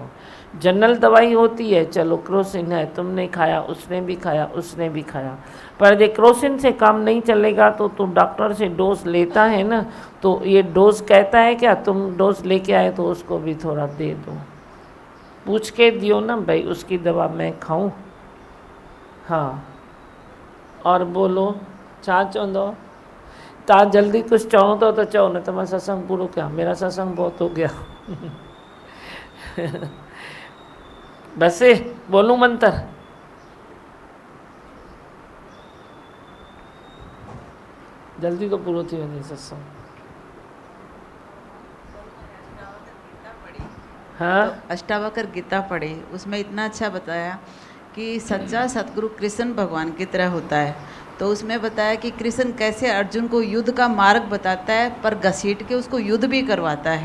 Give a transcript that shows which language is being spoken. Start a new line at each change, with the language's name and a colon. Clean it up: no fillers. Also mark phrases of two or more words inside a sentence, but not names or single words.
Hindi: जनरल दवाई होती है, चलो क्रोसिन है, तुमने खाया, उसने भी खाया, उसने भी खाया, पर ये क्रोसिन से काम नहीं चलेगा तो तुम डॉक्टर से डोज लेता है ना, तो ये डोज कहता है क्या तुम डोज लेके आए तो उसको भी थोड़ा दे दो, पूछ के दियो ना भाई उसकी दवा मैं खाऊं। हाँ, और बोलो
Sindhi: छा चवंदो? ता जल्दी कुछ चवो तो चओ, न तो मैं सत्संग पूरो कयां,
Hindi: मेरा सत्संग बहुत हो गया। बस बोलूं मंत्र?
Sindhi: जल्दी तो पूरो थी वञे सत्संग।
Hindi: हाँ, तो अष्टावक्र गीता पढ़े, उसमें इतना अच्छा बताया कि सच्चा सतगुरु कृष्ण भगवान की तरह होता है। तो उसमें बताया कि कृष्ण कैसे अर्जुन को युद्ध का मार्ग बताता है, पर घसीट के उसको युद्ध भी करवाता है।